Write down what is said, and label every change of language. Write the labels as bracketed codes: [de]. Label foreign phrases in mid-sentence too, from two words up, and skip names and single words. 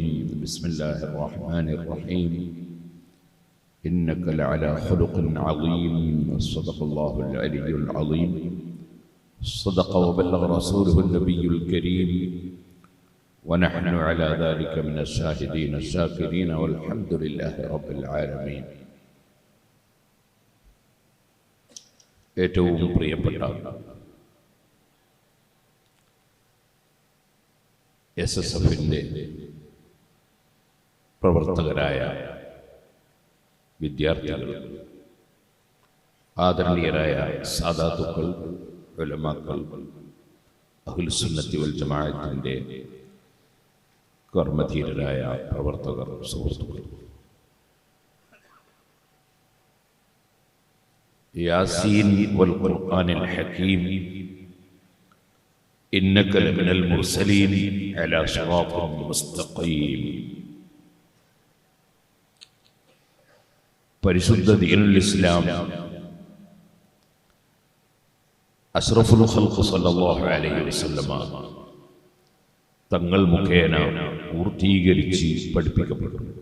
[ar] بسم الله الرحمن الرحيم. إنك لعلى خلق عظيم. صدق الله العلي العظيم. صدق وبلغ رسوله النبي الكريم، ونحن على ذلك من الشاهدين الشاكرين، والحمد لله رب العالمين. [ml] ഏറ്റവും പ്രിയപ്പെട്ട SSFന്റെ പ്രവർത്തകരായ വിദ്യാർത്ഥികൾ, ആദരണീയരായ സാദാത്തുക്കൾ, ഉലമാക്കൾ, അഹ്ലുസ് സുന്നത്തി വൽ ജമാഅത്തിന്റെ കർമ്മധീരരായ പ്രവർത്തകർ, സുഹൃത്തുക്കൾ, [ar] يس والقرآن الحكيم إنك لمن المرسلين على صراط مستقيم. [ml] പരിശുദ്ധ ദീനുൽ ഇസ്ലാം [ar] أشرف الخلق صلى الله عليه وسلم [ml] തങ്ങൾ മുഖേന പൂർത്തീകരിച്ച് പഠിപ്പിക്കപ്പെട്ടു.